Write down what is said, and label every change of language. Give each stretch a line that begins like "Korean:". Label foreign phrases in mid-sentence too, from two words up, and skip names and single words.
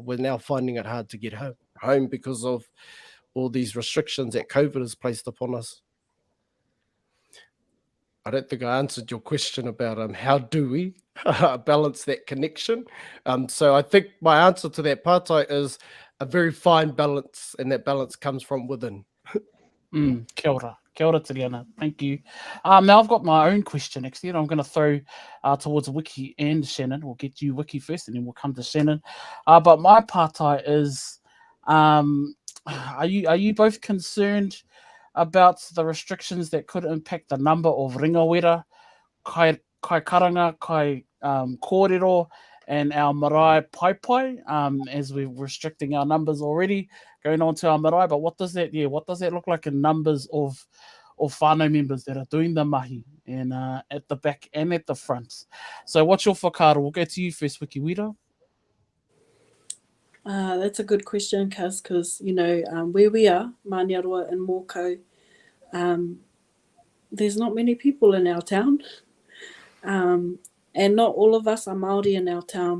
English: We're now finding it hard to get home because of all these restrictions that COVID has placed upon us. I don't think I answered your question about how do we balance that connection. So I think my answer to that pātai is a very fine balance, and that balance comes from within.
Māori: Kia ora, Tiriana.
English: Thank you. Now I've got my own question, actually, and I'm going to throw towards Wiki and Shannon. We'll get you, Wiki, first, and then we'll come to Shannon. But my pātai is, are you both concerned about the restrictions that could impact the number of
Māori: ringawera, kai karanga, kai kōrero,
English: and our
Māori: marae pai,
English: as we're restricting our numbers already, going on to our marae? But what does that look like in numbers of whānau members that are doing the mahi, and at the back and at the front? So what's your whakaaro? We'll go to you first, Wiki Wira. That's a good question, Kaz, because, you know, where we are, Māniaroa and Mōkau, there's not many people in our town, and not all of us are Māori in our town.